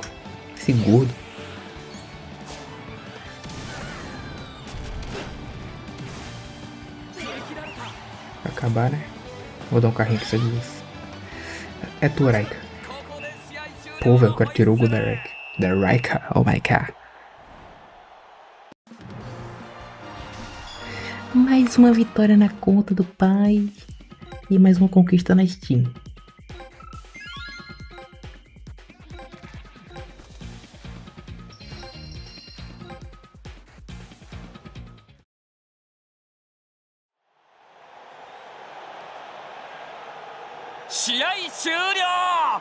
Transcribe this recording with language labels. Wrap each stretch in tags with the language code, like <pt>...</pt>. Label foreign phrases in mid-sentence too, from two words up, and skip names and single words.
<pt>Esse gordo. Vai acabar, né? Vou dar um carrinho pra vocês. É tua, Raika. Pô, velho, o cara tirou o gol da Raika. Da Raika,</pt> <en>oh my god.</en> <pt>Mais uma vitória na conta do pai. E mais uma conquista na Steam.</pt> <ja>試合終了。</ja>